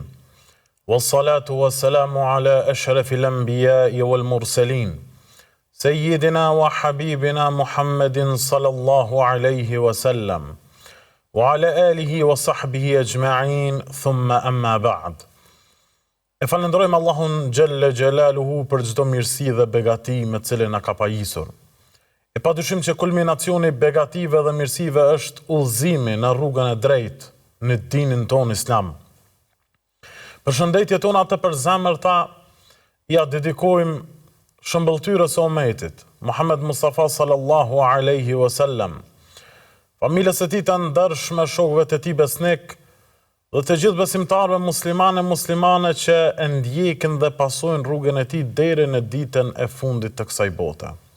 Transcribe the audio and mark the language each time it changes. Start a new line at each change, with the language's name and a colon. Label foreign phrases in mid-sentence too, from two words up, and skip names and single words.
Arabic: والصلاة والسلام على أشرف الأنبياء والمرسلين. سيدنا وحبيبنا محمد صلى الله عليه وسلم. وعلى آله وصحبه أجمعين ثم أما بعد.
Albanian: E falenderojmë Allahun
Arabic: جل جلاله
Albanian: për çdo mirësi dhe begati me cilën na ka pajisur. E padyshim që kulminacioni begative dhe mirësive është udhëzimi në rrugën e drejtë në dinin ton islam. Përshëndetjet tona të përzemërta ja dedikojmë shëmbëltyrës së ummetit, Muhammed Mustafa
Arabic: صلى الله عليه وسلم,
Albanian: familjes së tij të ndershme, shokëve të tij besnik dhe të gjithë besimtarëve muslimane që e ndjekin dhe pasojnë rrugën e tij deri në ditën e fundit të kësaj bote.